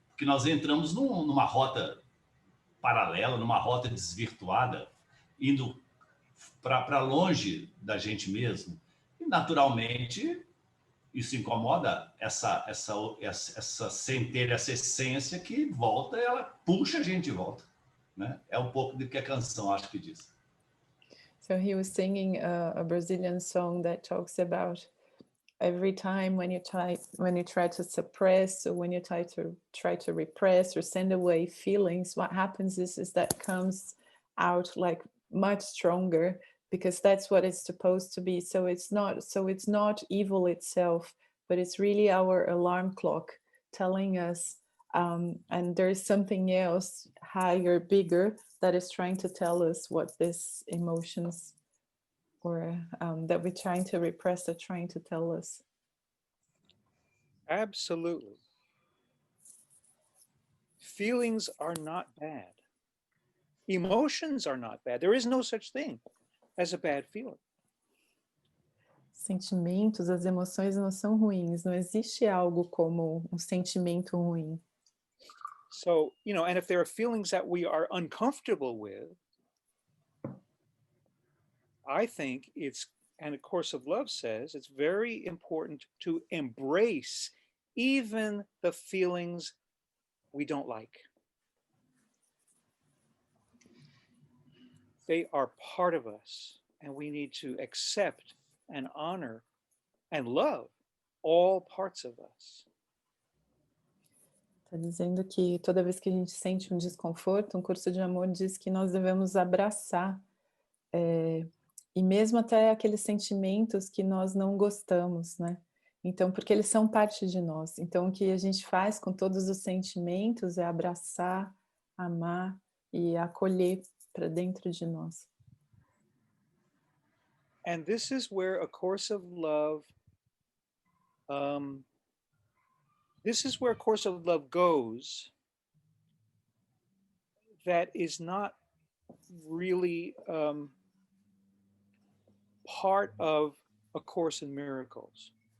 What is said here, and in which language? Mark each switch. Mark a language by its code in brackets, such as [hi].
[pt] Porque nós entramos numa rota paralela, numa rota desvirtuada, indo para longe da gente mesmo. E, naturalmente, isso incomoda essa centelha, essa essência que volta, ela puxa a gente de volta, né? É um pouco do que a canção acho que diz. [en] So he was singing a Brazilian song that talks about every time when you try to suppress, or when you try to repress or send away feelings, what happens is that comes out like much stronger, because that's what it's supposed to be. So it's not evil itself, but it's really our alarm clock telling us, and there's something else higher, bigger, that is trying to tell us what these emotions or that we're trying to repress are trying to tell us. Absolutely. Feelings are not bad. Emotions are not bad. There is no such thing as a bad feeling. [pt] Sentimentos, as emoções não são ruins. Não existe algo como um sentimento ruim. [en] So, and if there are feelings that we are uncomfortable with, I think and A Course of Love says, it's very important to embrace even the feelings we don't like. They are part of us, and we need to accept and honor and love all parts of us. [pt] Está dizendo que toda vez que a gente sente um desconforto, um curso de amor diz que nós devemos abraçar, e mesmo até aqueles sentimentos que nós não gostamos, né? Então, porque eles são parte de nós. Então, o que a gente faz com todos os sentimentos é abraçar, amar e acolher para dentro de nós. [en] And this is where A Course of Love, this is where A Course of Love goes, that is not really part of A Course in Miracles.